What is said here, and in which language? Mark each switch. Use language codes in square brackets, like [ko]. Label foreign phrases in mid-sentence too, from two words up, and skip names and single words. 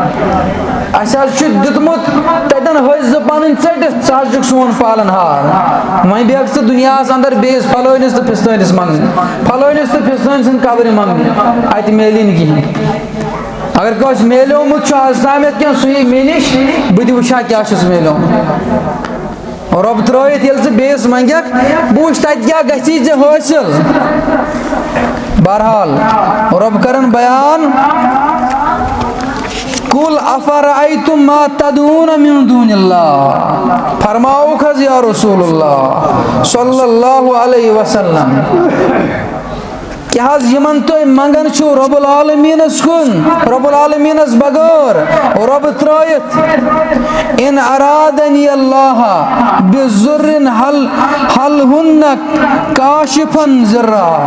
[ks] اَسہِ حظ چھُ دیُتمُت تتٮ۪ن ۂسۍ زٕ پنٕنۍ ژٔٹِتھ ژٕ حظ چھُکھ سون پالن ہار وۄنۍ بیٚہکھ ژٕ دُنیاہس انٛدر بیٚیِس پھلٲنِس تہٕ فِستٲنِس منٛگنہِ پھلٲنِس تہٕ فِستٲنۍ سٕنٛدِ قبرِ منٛگنہِ اتہِ میلی نہٕ کِہینۍ اگر کٲنٛسہِ میلیومُت چھُ آز تامتھ کینٛہہ سُہ یی مےٚ نِش بہٕ تہِ وٕچھِ ہا کیاہ چھُس میلیومُت رۄب ترٲیِتھ ییٚلہِ ژٕ بیٚیِس منٛگکھ بہٕ وٕچھِ تتہِ کیاہ گژھی ژےٚ حٲصِل بہرحال رۄب کرن بیان [ar] قُل افرأیتم ما تدعون من دون [ks] اللہ فرماوُکھ حظ [ar] یا رسول اللہ صلی اللہ علیہ وسلم [ks] کیٛاہ حظ یِمن تُہۍ منگان چھِو رۄب العالمیٖنس کُن رۄب العالمیٖنس بغٲر رۄب ترٲیِتھ [ar] ان ارادنی اللہ بِضُرٍ ہل ہُنَّ کاشفن ضرا